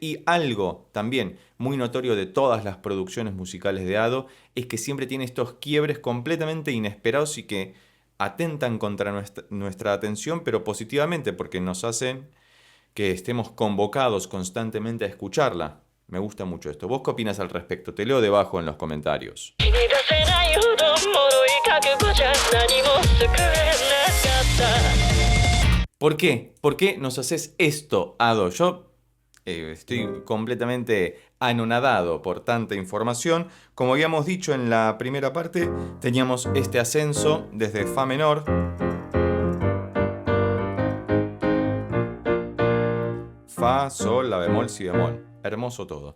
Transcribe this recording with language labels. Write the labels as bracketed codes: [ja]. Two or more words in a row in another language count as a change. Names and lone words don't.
[es] Y algo también muy notorio de todas las producciones musicales de Ado es que siempre tiene estos quiebres completamente inesperados y que atentan contra nuestra atención, pero positivamente, porque nos hacen que estemos convocados constantemente a escucharla. Me gusta mucho esto. ¿Vos qué opinas al respecto? Te leo debajo en los comentarios. [ja] 気に出せないほど脆い覚悟じゃ何も救えなかった [es] ¿Por qué? ¿Por qué nos haces esto, Ado? Yo estoy completamente anonadado por tanta información. Como habíamos dicho en la primera parte, teníamos este ascenso desde Fa menor. Fa, Sol, La bemol, Si bemol. Hermoso todo.